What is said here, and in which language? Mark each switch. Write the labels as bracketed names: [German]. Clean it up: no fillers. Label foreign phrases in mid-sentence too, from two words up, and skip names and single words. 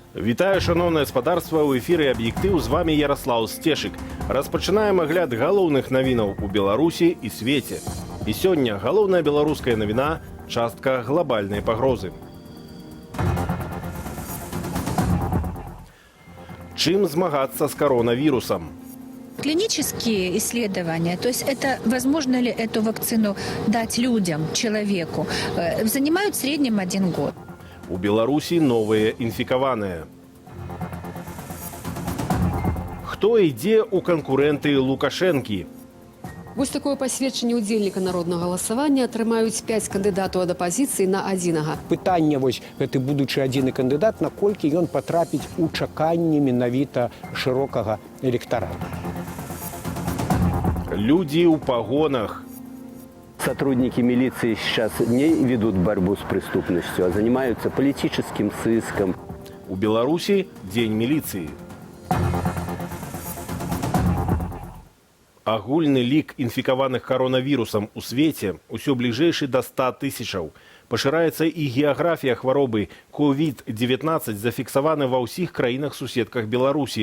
[Belarusian] Вітаю, шановне господарство, у эфіры «Аб'ектыў», з вами Ярослав Стешик. Распачынаем агляд галоўных навінаў у Беларусі і свеце. І сёння галоўная беларуская навіна – частка глобальнай пагрозы. Чым змагацца з коронавирусом? [Russian] Клинические исследования, то есть это возможно ли эту вакцину дать людям, человеку, занимают в среднем 1 год. [Belarusian] У Беларусі новыя інфікаваныя. Хто ідзе ў канкурэнты Лукашэнкі? Вось такое пасведчанне ўдзельніка народнага галасавання атрымаюць 5 кандыдатаў ад апазіцыі на адзінага. Пытанне вось гэты будучы адзіны кандыдат, наколькі ён патрапіць у чаканні менавіта шырокага электарата. Людзі ў пагонах. [Russian] Сотрудники милиции сейчас не ведут борьбу с преступностью, а занимаются политическим сыском. [Belarusian] У Беларусі дзень міліцыі. Агульны лік інфікаваных коронавірусам у свеце усё бліжэйшы да 100 тысячаў. Пашыраецца і геаграфія хваробы. COVID-19 зафіксаваны ва ўсіх краінах-суседках Беларусі.